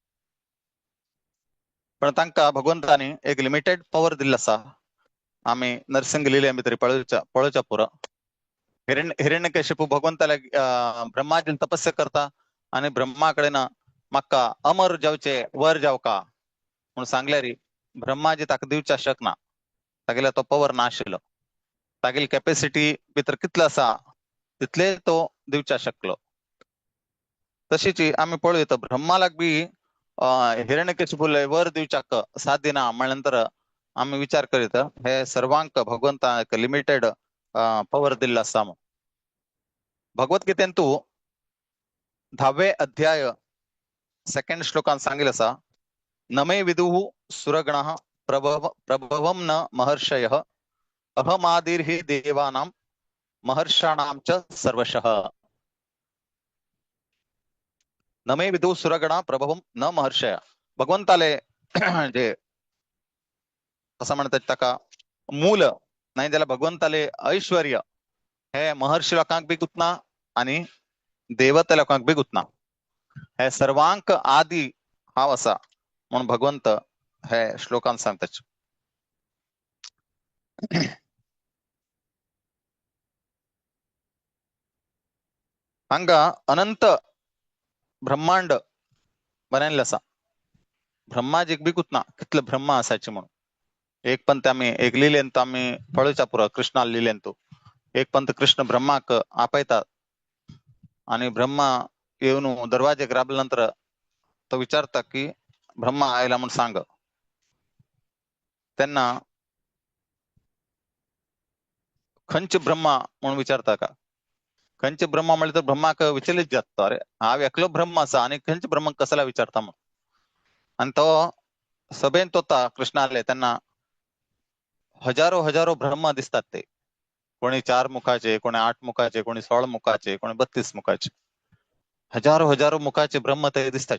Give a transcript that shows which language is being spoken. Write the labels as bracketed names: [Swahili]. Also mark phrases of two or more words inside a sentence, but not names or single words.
[Konkani] पण तांका भगवंतानी एक [English] लिमिटेड पॉवर [Konkani] दिल्ला असा. आम्ही नरसिंग लिहिले तरी पळूच्या पुरं हिरण्यकशिपू भगवंताला ब्रह्माजी तपस्या करता आणि ब्रह्माकडे ना मक्का अमर जावचे वर जाव का म्हणून सांगल्यारी ब्रह्माजी ताका दिवच्या शकना तागेला तो पॉवर नाशिलो तागेल कॅपॅसिटी भितर कितलो असा तितले तो दिवच्या शकलो. तशीच आम्ही पळयत ब्रह्मालाक बी हिरण्यकशिपूला वर दिवच्याक साध्य ना म्हणल्यानंतर आम्ही विचार करीत हे सर्वांक भगवंता एक [English] लिमिटेड पॉवर [Konkani] दिल्ला असा. भगवद्गीतेंतू 10वे अध्याय सेकंड श्लोकान सांगितलं असा [Sanskrit] नमे विदुः सुरगणः प्रभवम न महर्षयः अहमादिर्हि देवानां महर्षाणां च सर्वशः. नमे विदुः सुरगणः प्रभवम न महर्षय [Konkani] भगवंताले जे असं म्हणतात ताका मूल नाही त्याला भगवंताले ऐश्वर्य हे महर्षी लोकांक बी गुतना आणि देवता लोकांक बी गुतना हे सर्वांक आदी हाव असा म्हणून भगवंत हे श्लोकान सांगतात. हांगा अनंत ब्रह्मांड बनयले असा. ब्रह्माजीक बी गुतना कितले ब्रह्मा असायचे म्हणून एक पंत आम्ही एक लिहिलेंत आम्ही पळूच्या पुरा कृष्णाला लिहिलेंतो एक पंत कृष्ण ब्रह्माक आपयतात आणि ब्रह्मा येऊन दरवाजे ग्राबल्यानंतर तो विचारता की ब्रह्मा आयला म्हणून सांग त्यांना खंच ब्रह्मा म्हणून विचारता का खंच ब्रह्मा म्हणले तर ब्रह्माक विचलित जात अरे हा एकलो ब्रह्मा असा आणि खंच ब्रह्म कसला विचारता म्हणून आणि तो सभेन तोता कृष्णाले त्यांना हजारो हजारो ब्रह्मा दिसतात ते कोणी 4 मुखाचे कोणी 8 मुखाचे कोणी 16 मुखाचे कोणी 32 मुखाचे हजारो हजारो मुखाचे ब्रह्म ते दिसतात.